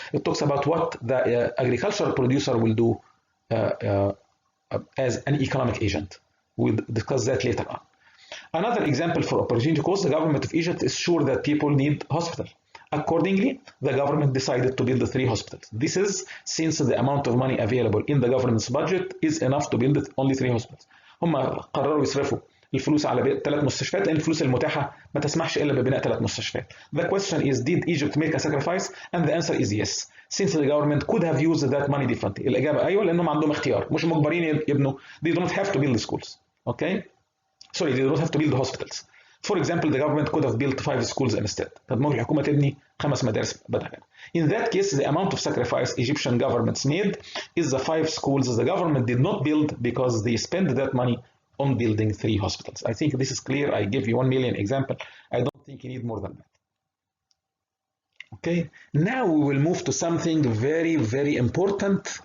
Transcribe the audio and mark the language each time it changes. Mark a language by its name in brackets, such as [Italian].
[English] It talks about what the agricultural producer will do as an economic agent. We'll discuss that later on. Another example for opportunity cost, the government of Egypt is sure that people need hospital. Accordingly, the government decided to build 3 hospitals. This is since the amount of money available in the government's budget is enough to build only 3 hospitals. [Arabic] هم قرروا يصرفوا الفلوس على 3 مستشفيات لأن الفلوس المتاحة ما تسمحش إلا ببناء 3 مستشفيات. [English] The question is, did Egypt make a sacrifice? And the answer is yes. Since the government could have used that money differently. [Arabic] الإجابة أيوة لأنهم عندهم اختيار. مش مجبرين يبنوا. [English] They don't have to build schools. Okay? Sorry, they don't have to build hospitals. For example, the government could have built 5 schools instead. [Arabic] طب ممكن الحكومة تبني 5 مدارس بدلا. [English] In that case, the amount of sacrifice Egyptian governments made is the 5 schools the government did not build because they spent that money on building 3 hospitals. I think this is clear. I give you 1 million example. I don't think you need more than that. Okay, now we will move to something very, very important.